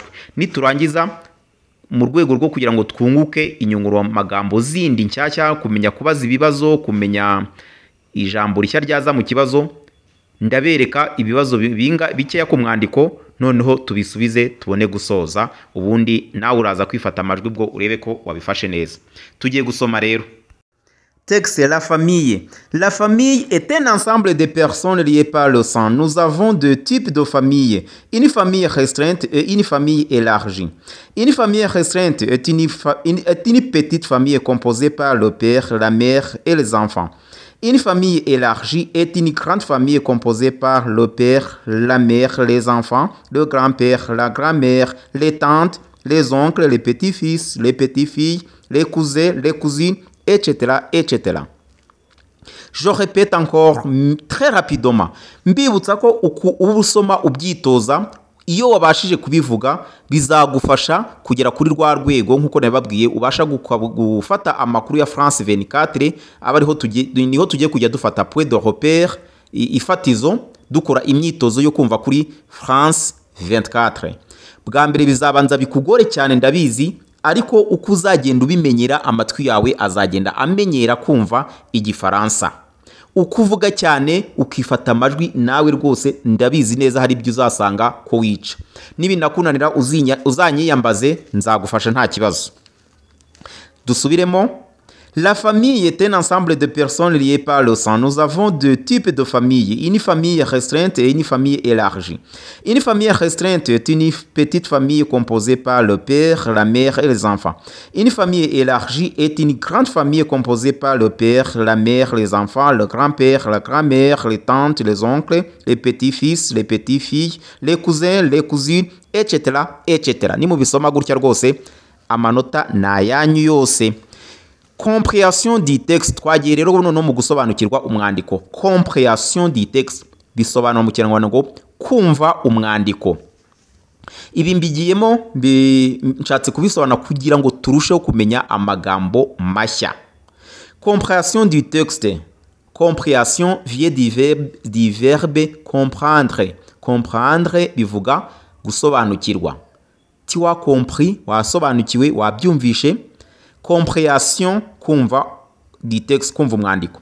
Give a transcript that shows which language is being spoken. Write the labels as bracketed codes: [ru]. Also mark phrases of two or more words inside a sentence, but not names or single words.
[rw] Niturangiza mu rwego rwo kugira ngo twunguke inyunguramagambo zindi nshyashya, kumenya kubaza ibibazo, kumenya ijambo rishya ryaza mu kibazo, ndabereka ibibazo bikeya ku mwandiko, noneho tubisubize tubone gusoza, ubundi nawe uraza kwifata amajwi bwo urebe ko wabifashe neza. Tugiye gusoma rero. [fr] Texte, la famille. La famille est un ensemble de personnes liées par le sang. Nous avons deux types de familles. Une famille restreinte et une famille élargie. Une famille restreinte est une petite famille composée par le père, la mère et les enfants. Une famille élargie est une grande famille composée par le père, la mère, les enfants, le grand-père, la grand-mère, les tantes, les oncles, les petits-fils, les petites-filles, les cousins, les cousines, etc., etc. Je répète encore très rapidement. [rw] Mbibutsa ko uba usoma ubyitoza, iyo wabashije kubivuga bizagufasha kugera kuri rwa rwego nk'uko nababwiye ubasha gufata amakuru ya France 24 aba niho tugiye kujya dufata [fr] point de repère [rw] ifatizo dukora imyitozo yo kumva kuri France 24. Bwa mbere bizabanza bikugore cyane ndabizi, ariko uko uzagenda ubimenyera amatwi yawe azagenda amenyera kumva igifaransa. Ukuvuga cyane ukifata amajwi nawe rwose ndabizi neza hari ibyo uzasanga ko wica. Nibinakunanira uzanyiyambaze nzagufasha nta kibazo. Dusubiremo. [fr] La famille est un ensemble de personnes liées par le sang. Nous avons deux types de familles, une famille restreinte et une famille élargie. Une famille restreinte est une petite famille composée par le père, la mère et les enfants. Une famille élargie est une grande famille composée par le père, la mère, les enfants, le grand-père, la grand-mère, les tantes, les oncles, les petits-fils, les petites-filles, les cousins, les cousines, etc., etc. [rw] Nimubisoma gutya rwose amanota nayanyu yose. [fr] Compréhension du texte. [rw] Twagiye rero noneho mu gusobanukirwa umwandiko. [fr] Compréhension du texte [rw] bisobanura mu Kinyarwanda ngo kumva umwandiko. Ibi mbigiyemo nshatse kubisobanura kugira ngo turusheho kumenya amagambo mashya. [fr] Compréhension du texte. Compréhension vient du verbe comprendre. [rw] Comprendre bivuga gusobanukirwa. [fr] Tu as compris, [rw] wasobanukiwe, wabyumvishe. [fr] Compréhension, kumva du texte, [rw] kumva umwandiko.